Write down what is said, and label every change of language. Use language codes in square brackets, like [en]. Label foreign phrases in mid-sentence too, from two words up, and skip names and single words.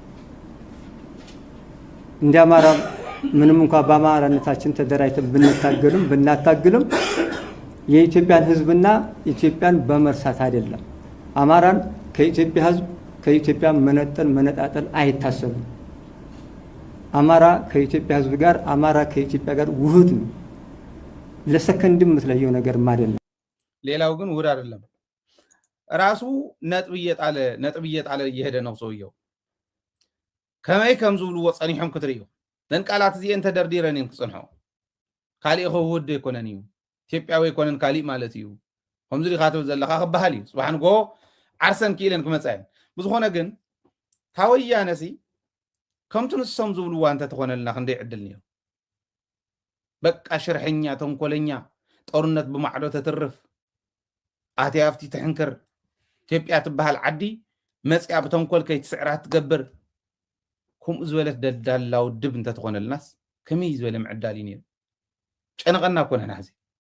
[am] እንደ አማራ ምንም እንኳን በአማራነታችን ተደራጅተን ብናታግልም የኢትዮጵያን ህዝብና ኢትዮጵያን በመርሳት አይደለም። አማራን ከኢትዮጵያ ህዝብ ከኢትዮጵያ መነጣጠል አይታሰብም። አማራ ከኢትዮጵያ ህዝብ ጋር አማራ ከኢትዮጵያ ጋር ውህድ ነው። ለሰከንድም የምትለየው ነገርም አይደለም። ሌላው ግን ውህድ አይደለም። ራሱ ነጥብ እየጣለ እየሄደ ነው ሰውየው። [ti] ከመይ ከም ዝብልዎ ፀኒሖም ክትርእዩ ነን ቃላት እዚአን ተደርዲረን እዮም ክፅንሖ ካሊእ ውህድ ኣይኮነን እዩ ኢትዮጵያዊ ኣይኮነን ካሊእ ማለት እዩ ከምዚ ኢኻ ትብል ዘለካ ክበሃል እዩ ፅባሕ ንጎ ዓርሰን ክኢለን ክመፃ እየን ብዝኾነ ግን ካብ ወያነሲ ከምቲ ንሶም ዝብልዋ እንተተኾነልና ክንደይ ዕድል ነይሩ በቃ ሽርሐኛ ተንኮለኛ ጦርነት ብማዕዶ ተትርፍ ኣትያ ኣብቲ ትሕንክር ኢትዮጵያ ትበሃል ዓዲ መፅያ ብተንኮል ከይትስዕራት ትገብር ከምኡ ዝበለት ደዳላ ውድብ እንተተኾነልናስ ከመይ ዝበለ ምዕዳል እዩ ነይሩ ጨነቐና እኮ ንሕና ሕዚ